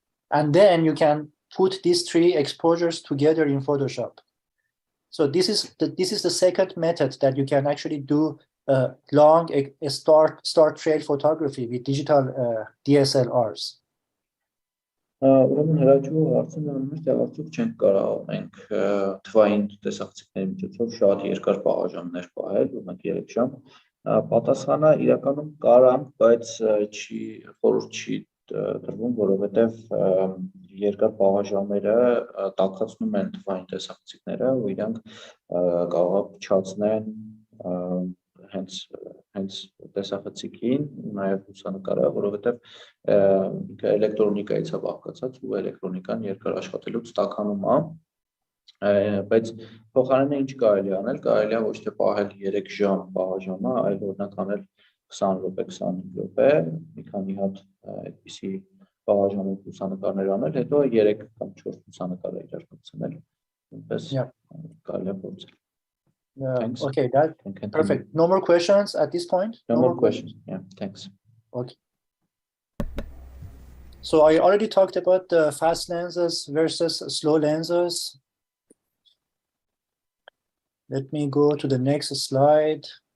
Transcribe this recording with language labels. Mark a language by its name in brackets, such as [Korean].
[English] And then you can put these 3 exposures together in Photoshop. So this is the second method that you can actually do long star trail photography with digital DSLRs. [Armenian] Ուրեմն հրաչու հարցը նույնիսկ արդյոք չենք կարող մենք թվային տեսախցիկների միջոցով շատ երկար պահաժամներ պահել, ուրեմն 3 ժամ։ Պատասխանը իրականում կարանք, բայց խորհուրդ չի տրվում, որովհետև երկար պահաժամերը տաքացնում են թվային տեսախցիկները, ու իրանք կարող է փչացնեն հենց տեսախցիկին, նաև լուսանկարը, որովհետև ինքը էլեկտրոնիկայից է բաղկացած, ու էլեկտրոնիկան երկար աշխատելուց տաքանում է, բայց փոխարենը ինչ կարելի անել, կարելի է ոչ թե պահել 3 ժամ պահաժամը, այլ օրինակ անել 20 րոպե, 25 րոպե, մի քանի հատ այդպիսի պահաժամով լուսանկարներ անել, հետո 3 կամ 4 լուսանկարը իրար կցնել, այնպես կարելի է փորձել։ [English] Okay, that's perfect. No more questions at this point? No more questions. Yeah, thanks. Okay. So I already talked about the fast lenses versus slow lenses. Let me go to the next slide.